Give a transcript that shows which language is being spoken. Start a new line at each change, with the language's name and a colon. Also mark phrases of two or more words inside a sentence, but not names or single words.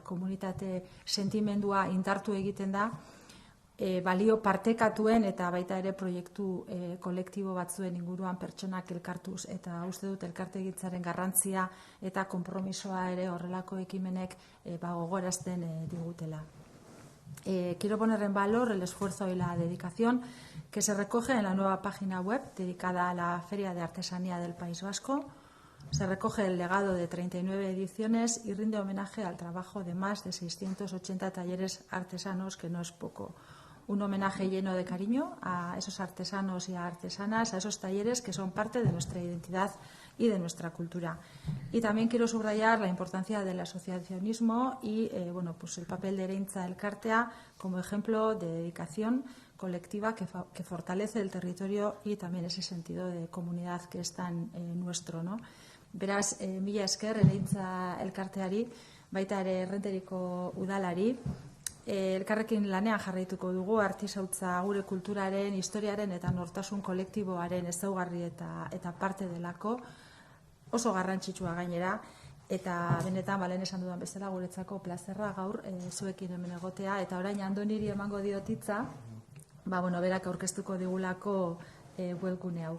Basque: Komunitate sentimendua indartu egiten da, balio partekatuen eta baita ere proiektu kolektibo batzuen inguruan pertsonak elkartuz, eta uste dut elkarte egitzaren garrantzia eta konpromisoa ere horrelako ekimenek gogorazten digutela.
Spanish: Quiero poner en valor el esfuerzo y la dedicación que se recoge en la nueva página web dedicada a la Feria de Artesanía del País Vasco. Se recoge el legado de 39 ediciones y rinde homenaje al trabajo de más de 680 talleres artesanos, que no es poco. Un homenaje lleno de cariño a esos artesanos y a artesanas, a esos talleres que son parte de nuestra identidad y de nuestra cultura. Y también quiero subrayar la importancia del asociacionismo y el papel de Ereintza elkartea como ejemplo de dedicación colectiva que fortalece el territorio y también ese sentido de comunidad que es tan nuestro, ¿no?
Basque: Beraz, mila esker Ereintza elkarteari, baita ere Errenteriko udalari, elkarrekin lanean jarraituko dugu artisautza gure kulturaren, historiaren eta nortasun kolektiboaren ezaugarri eta parte delako, oso garrantzitsua gainera, eta benetan lehen esan dudan bezala guretzako plazerra gaur zuekin hemen egotea, eta orain Andoniri emango diotitza, berak aurkeztuko digulako webgune hau.